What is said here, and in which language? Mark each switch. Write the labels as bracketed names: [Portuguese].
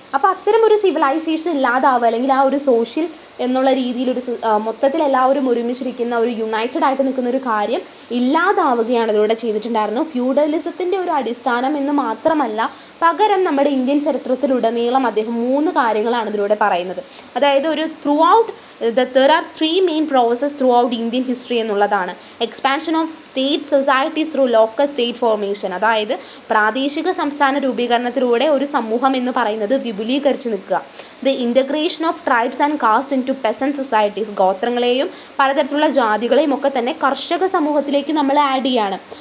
[Malayalam] അപ്പോൾ അത്തരം ഒരു സിവിലൈസേഷൻ ഇല്ലാതാവുക, അല്ലെങ്കിൽ ആ ഒരു സോഷ്യൽ എന്നുള്ള രീതിയിൽ ഒരു മൊത്തത്തിൽ എല്ലാവരും ഒരുമിച്ചിരിക്കുന്ന ഒരു യുണൈറ്റഡ് ആയിട്ട് നിൽക്കുന്ന ഒരു കാര്യം ഇല്ലാതാവുകയാണ് ഇതിലൂടെ ചെയ്തിട്ടുണ്ടായിരുന്നു. ഫ്യൂഡലിസത്തിൻ്റെ ഒരു അടിസ്ഥാനം എന്ന് മാത്രമല്ല, പകരം നമ്മുടെ ഇന്ത്യൻ ചരിത്രത്തിലുടനീളം അദ്ദേഹം 3 കാര്യങ്ങളാണ് ഇതിലൂടെ പറയുന്നത്. അതായത് ഒരു [English] there are 3 main processes throughout Indian history [Malayalam] എന്നുള്ളതാണ്. [English] expansion of state societies through local state formation, [Malayalam] അതായത് പ്രാദേശിക സംസ്ഥാന രൂപീകരണത്തിലൂടെ ഒരു സമൂഹം എന്ന് പറയുന്നത് വിപുലീകരിച്ച് നിൽക്കുക. [English] the integration of tribes and caste into peasant societies, [Malayalam] ഗോത്രങ്ങളെയും പലതരത്തിലുള്ള ജാതികളെയും ഒക്കെ തന്നെ കർഷക സമൂഹത്തിലേക്ക് നമ്മൾ ആഡ് ചെയ്യാണ്.